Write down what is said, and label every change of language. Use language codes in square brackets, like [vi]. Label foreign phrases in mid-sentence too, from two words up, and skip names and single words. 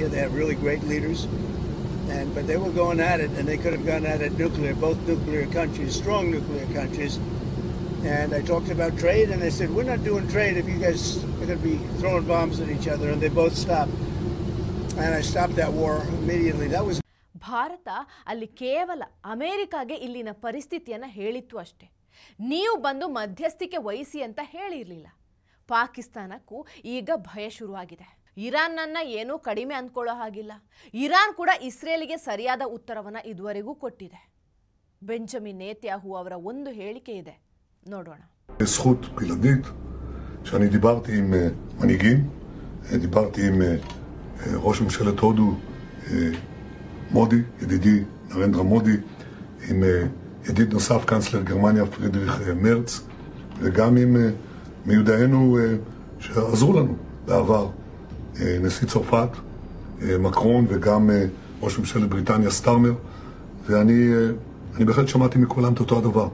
[en] They have really great leaders. But they were going at it, and they could have gone at it nuclear, both nuclear countries, strong nuclear countries. And I talked about trade, and they said, we're not doing trade if you guys are going to be throwing bombs at each other. And they both stopped. And I stopped that war immediately. That was. [kn] ಭಾರತ ಅಲ್ಲಿ ಕೇವಲ ಅಮೆರಿಕಾಗೆ ಇಲ್ಲಿನ ಪರಿಸ್ಥಿತಿಯನ್ನು ಹೇಳಿತ್ತು ಅಷ್ಟೇ ನೀವು ಬಂದು ಮಧ್ಯಸ್ಥಿಕೆ ವಹಿಸಿ ಅಂತ ಹೇಳಿರಲಿಲ್ಲ ಪಾಕಿಸ್ತಾನಕ್ಕೂ ಈಗ ಭಯ ಶುರುವಾಗಿದೆ ಇರಾನ್ನನ್ನು ಏನೂ ಕಡಿಮೆ ಅಂದ್ಕೊಳ್ಳೋ ಹಾಗಿಲ್ಲ. ಇರಾನ್ ಕೂಡ ಇಸ್ರೇಲಿಗೆ ಸರಿಯಾದ ಉತ್ತರವನ್ನು ಇದುವರೆಗೂ ಕೊಟ್ಟಿದೆ. ಬೆಂಜಮಿನ್ ನೇತ್ಯಾಹು ಅವರ ಒಂದು ಹೇಳಿಕೆ ಇದೆ, ನೋಡೋಣ. [he] זכות בלעדית שאני דיברתי עם מנהיגים, דיברתי עם ראש ממשלת הודו מודי, ידידי נרנדרה מודי, עם ידיד נוסף קאנצלר גרמניה פרידריך מרץ, וגם עם מיודענו שעזרו לנו בעבר, נשיא צרפת מקרון וגם ראש ממשלת בריטניה סטארמר, ואני בהחלט שמעתי מכולם את אותו הדבר.